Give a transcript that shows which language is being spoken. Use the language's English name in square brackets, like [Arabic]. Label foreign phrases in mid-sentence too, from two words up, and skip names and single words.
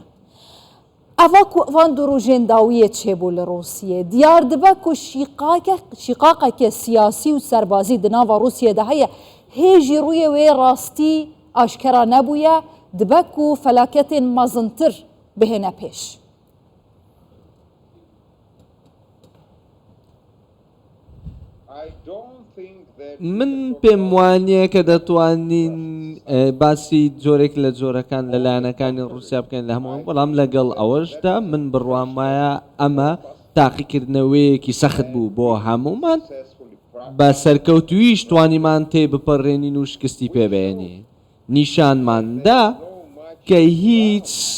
[Kurdish] Eva ku van du rojên dawiyê çêbû li Rûsyê diyar dibe ku şîqaqeke siyasî û serbazî di nava Rûsyê de heye hêjî rûyê wê rastî aşkera nebûye dibe ku felaketên mezintir bihêne pêş. [Central Kurdish] من پێم وانییە کە دەتوانین باسی جۆرێک لە جۆرەکان لەلایەنەکانی رووسیا بکەین لە هەموو بەڵام لەگەڵ ئەوەشدا من بڕوام وایە ئەمە تاقیکردنەوەیەکی سەخت بوو بۆ هەمومان بە سەرکەوتویش توانیمان تێ بپەڕێنین و شکستی پێبێنی نیشانماندا کە هیچ